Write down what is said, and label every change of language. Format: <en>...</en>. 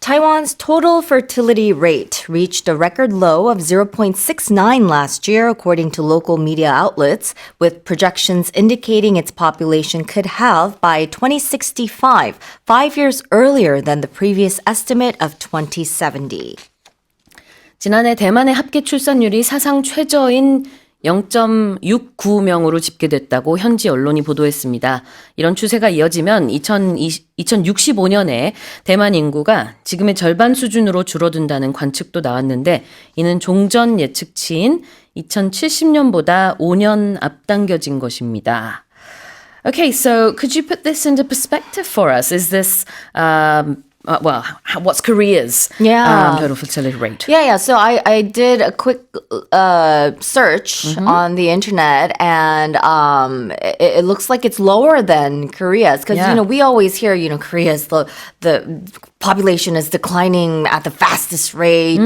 <en>Taiwan's total fertility rate reached a record low of 0.69 last year, according to local media outlets, with projections indicating its population could halve by 2065, 5 years earlier than the previous estimate of 2070.</en> <ko>지난해 대만의 합계 출산율이 사상 최저인 0.69명으로 집계됐다고 현지 언론이 보도했습니다. 이런 추세가 이어지면 2065년에 대만 인구가 지금의 절반 수준으로 줄어든다는 관측도 나왔는데 이는 종전 예측치인 2070년보다 5년 앞당겨진 것입니다.</ko> <en>Okay, so could you put this into perspective for us? Is this what's Korea's total fertility rate? Yeah. So I did a quick search on the internet, and it looks like it's lower than Korea's because we always hear Korea's the population is declining at the fastest rate.</en>